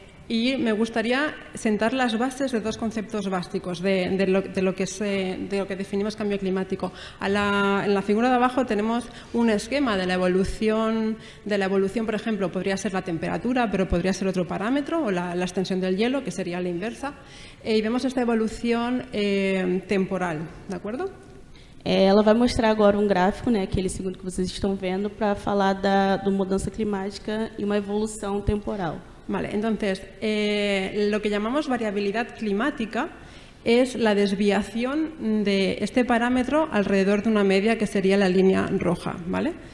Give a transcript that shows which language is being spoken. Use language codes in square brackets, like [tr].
[es] Y me gustaría sentar las bases de dos conceptos básicos de lo que definimos cambio climático. En la figura de abajo tenemos un esquema de la evolución, por ejemplo, podría ser la temperatura, pero podría ser otro parámetro, o la extensión del hielo, que sería la inversa. Y vemos esta evolución temporal, ¿de acuerdo? [pt] Ela vai mostrar agora gráfico, né, aquele segundo que vocês estão vendo, para falar da mudança climática e uma evolução temporal. [es] Vale, entonces, lo que llamamos variabilidad climática es la desviación de este parámetro alrededor de una media que sería la línea roja, ¿vale?